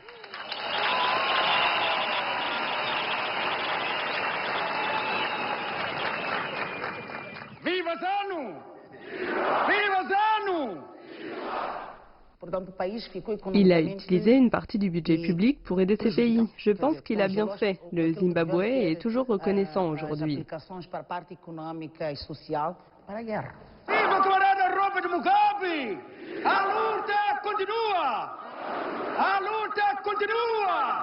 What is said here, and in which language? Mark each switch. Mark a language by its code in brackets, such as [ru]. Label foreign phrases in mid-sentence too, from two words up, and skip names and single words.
[pt] Viva ZANU! Viva ZANU! [fr] Il a utilisé une partie du budget public pour aider ces pays. Je pense qu'il a bien fait. Le Zimbabwe est toujours reconnaissant aujourd'hui. [pt] Viva o camarada Robert Mugabe! A luta continua! A luta continua!